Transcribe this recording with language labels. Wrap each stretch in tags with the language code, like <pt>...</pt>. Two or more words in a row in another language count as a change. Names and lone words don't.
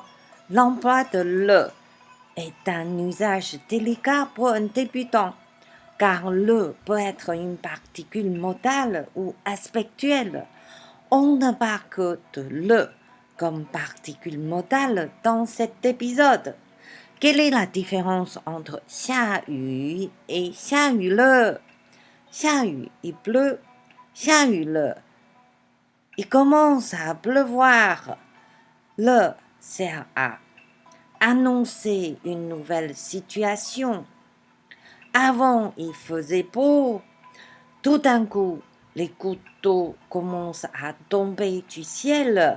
<fr>L'emploi de le est un usage délicat pour un débutant, car le peut être une particule modale ou aspectuelle. On ne parle que de le comme particule modale dans cet épisode. Quelle est la différence entre</fr> <zh>下雨</zh> <fr>et</fr> <zh>下雨了? 下雨</zh> <fr>il pleut,</fr> <zh>下雨了</zh> <fr>il commence à pleuvoir. Le sert à annoncer une nouvelle situation. Avant, il faisait beau. Tout d'un coup, les gouttes d'eau commencent à tomber du ciel.</fr>